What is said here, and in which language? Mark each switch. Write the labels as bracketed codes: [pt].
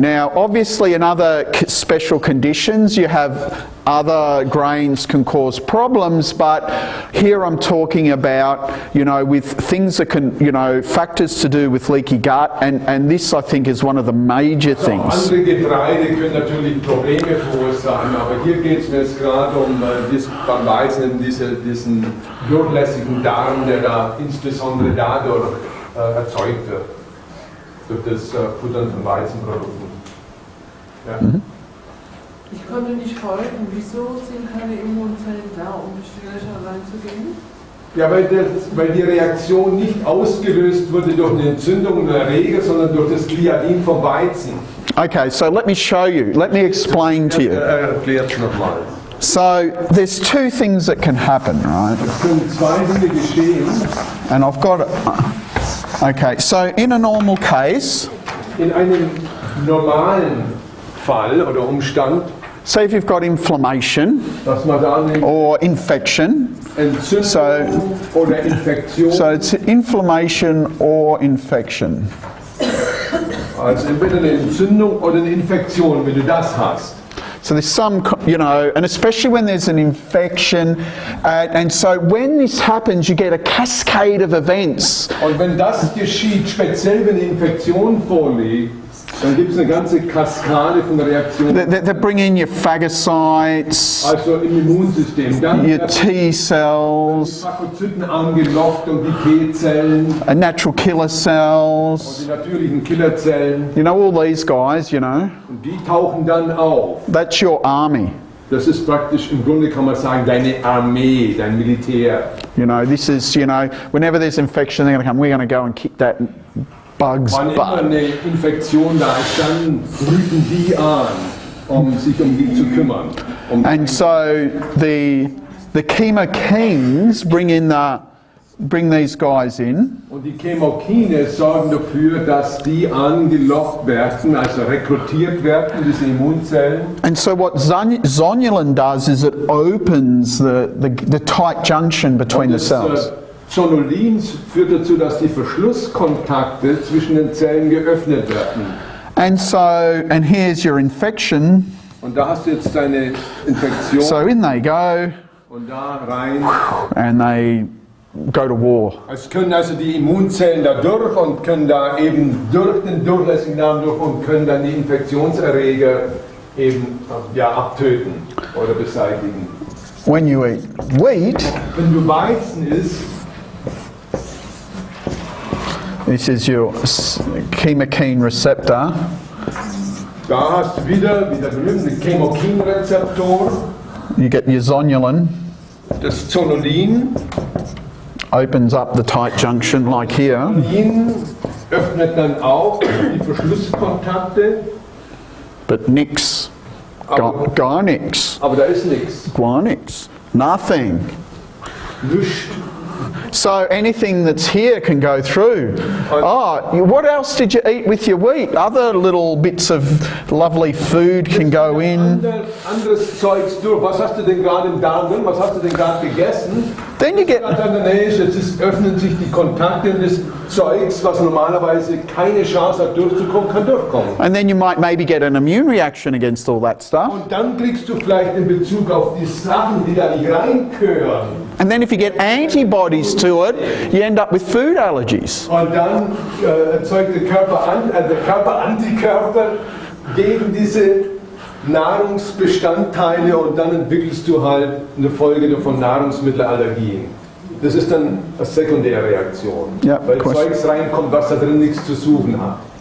[en] Now, obviously, in other special conditions, you have other grains can cause problems, but here I'm talking about, you know, with things that can, you know, factors to do with leaky gut, and this I think is one of the major things. [de] Andere Getreide können natürlich Probleme verursachen, aber hier geht es mir jetzt gerade um beim Weizen diesen durchlässigen Darm, der da insbesondere dadurch erzeugt wird, durch das Futtern von Weizenprodukten. Ja. Mhm. Ich konnte nicht folgen, wieso sind keine Immunzellen da, um durch die Löcher reinzugehen? Ja, weil die Reaktion nicht ausgelöst wurde durch eine Entzündung oder Erreger, sondern durch das Gliadin vom Weizen. [en] Okay, so let me show you, let me explain to you. [de] Erklärt's nochmal. [en] So there's two things that can happen, right? [de] Es können zwei Dinge geschehen. [en] And I've got it. Okay, so in a normal case, [de] In einem normalen Fall oder Umstand, [en] say if you've got inflammation [de] dass man da eine [en] or infection, [de] Entzündung oder Infektion, [en] so it's inflammation or infection. [de] also entweder eine Entzündung oder eine Infektion, wenn du das hast. [en] So there's some, you know, and especially when there's an infection, and so when this happens, you get a cascade of events. [de] Und wenn das geschieht, speziell wenn eine Infektion vorliegt, dann gibt es eine ganze Kaskade von Reaktionen. [en] They bring in your phagocytes, [de] Also im Immunsystem. Dann [en] your [de] werden [en] T cells, [de] die Phagozyten angelockt und die T-Zellen [en] natural killer [de] und [en] cells. [de] die natürlichen Killerzellen. [en] You know, all these guys, you know, [de] Und die tauchen dann auf. [en] that's your army. [de] Das ist praktisch, im Grunde kann man sagen, deine Armee, dein Militär. [en] You know, this is, you know, whenever there's infection, they're going to come, we're going to go and kick that bug's [de] Wann immer [en] butt. [de] eine Infektion da ist, dann brüten die an, um sich um die zu kümmern. [en] And so the chemokines bring in the bring these guys in. [de] Und die Chemokine sorgen dafür, dass die angelockt werden, also rekrutiert werden, diese Immunzellen. [en] And so what zonulin does is it opens the tight junction between the cells. [de] Zonulin führt dazu, dass die Verschlusskontakte zwischen den Zellen geöffnet werden. [en] And here's your infection. [de] Und da hast du jetzt deine Infektion. [en] So in they go. [de] Und da rein. [en] And they go to war. [de] Es können also die Immunzellen da durch und können da eben durch den durchlässigen Darm durch und können dann die Infektionserreger eben abtöten oder beseitigen. [en] When you eat wheat, [de] wenn du Weizen isst, [en] this is your chemokine receptor. [de] Da hast du wieder berühmte Chemokinrezeptor. [en] You get your zonulin. [de] Das Zonulin [en] opens up the tight junction like here. [de] Zonulin öffnet dann auch die Verschlusskontakte. [en] But [de] nix. Gar nix. Aber da ist nichts. Gar nix. [en] Nothing. [de] Nichts. [en] So anything that's here can go through. Oh, what else did you eat with your wheat? Other little bits of lovely food can go in. [de] Anderes Zeugs durch. Was hast du denn gerade im Darm drin? Was hast du denn gerade gegessen? [en] Then you get. [de] Jetzt öffnen sich die Kontakte und das Zeugs, was normalerweise keine Chance hat durchzukommen, kann durchkommen. [en] And then you might maybe get an immune reaction against all that stuff. [de] Und dann kriegst du vielleicht in Bezug auf die Sachen, die da nicht reingehören. [en] And then if you get antibodies to it, you end up with food allergies. [de] Und dann erzeugt der Körper Antikörper gegen diese Nahrungsbestandteile und dann entwickelst du halt eine Folge davon Nahrungsmittelallergien. Das ist dann eine sekundäre Reaktion, weil Zeugs reinkommt, was da drin nichts zu suchen hat.